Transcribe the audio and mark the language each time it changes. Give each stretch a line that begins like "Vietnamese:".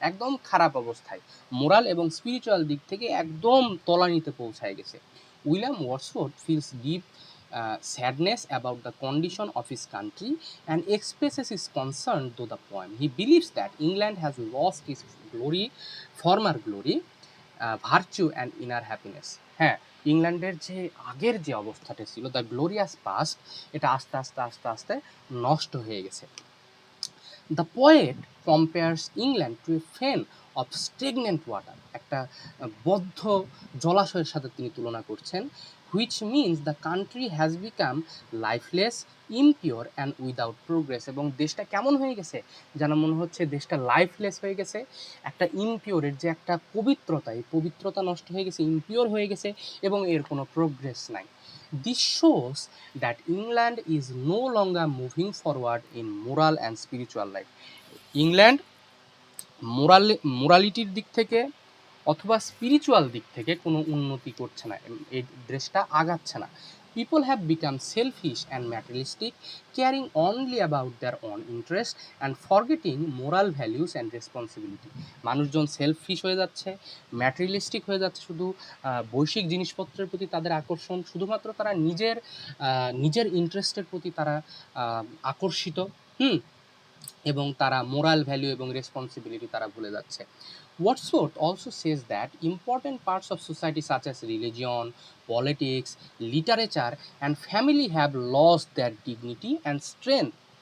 Bangla: একদম খারাপ অবস্থায়, মোরাল এবং স্পিরিচুয়াল দিক থেকে একদম তলানিতে পৌঁছায় গেছে।
English: William Wordsworth feels deep sadness about the condition of his country and expresses his concern through the poem. He believes that England has lost its former glory, virtue and inner happiness.
Bangla: হ্যাঁ, ইংল্যান্ডের যে আগের যে অবস্থাটা ছিল,
English: the glorious past,
Bangla: এটা আস্তে আস্তে আস্তে আস্তে নষ্ট হয়ে গেছে।
English: the poet compares England to a fen of stagnant water,
Bangla: একটা বদ্ধ জলাশয়ের সাথে তিনি তুলনা করছেন,
English: Which means the country has become lifeless, impure and without progress.
Bangla: এবং দেশটা কেমন হয়ে গেছে, যেন মনে হচ্ছে দেশটা লাইফলেস হয়ে গেছে, একটা ইমপিওরের যে একটা পবিত্রতা, এই পবিত্রতা নষ্ট হয়ে গেছে, ইমপিওর হয়ে গেছে, এবং এর কোনো প্রোগ্রেস নাই।
English: This shows that England is no longer moving forward in moral and spiritual life.
Bangla: England মোরালিটির দিক থেকে অথবা স্পিরিচুয়াল দিক থেকে কোনো উন্নতি করছে না, এই দেশটা আগাচ্ছে না।
English: People have become selfish and materialistic, caring only about their own interest and forgetting moral values and responsibility.
Bangla: মানুষজন সেলফিশ হয়ে যাচ্ছে, ম্যাটেরিয়ালিস্টিক হয়ে যাচ্ছে, শুধু বৈশ্বিক জিনিসপত্রের প্রতি তাদের আকর্ষণ, শুধুমাত্র তারা নিজের ইন্টারেস্টের প্রতি তারা আকর্ষিত, এবং তারা মোরাল ভ্যালু এবং রেসপন্সিবিলিটি তারা ভুলে যাচ্ছে।
English: Wordsworth also says that important parts of society such as religion, politics, literature and family have lost their dignity and strength.